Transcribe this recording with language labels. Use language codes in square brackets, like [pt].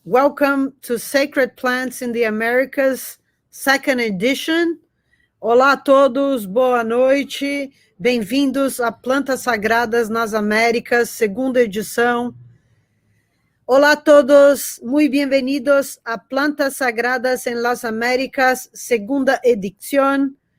[en] Welcome to Sacred Plants in the Americas, second edition. [pt] Olá a todos, boa noite. Bem-vindos a Plantas Sagradas nas Américas, segunda edição. Olá a todos, [es] muy bienvenidos a Plantas Sagradas en las Américas, segunda edición.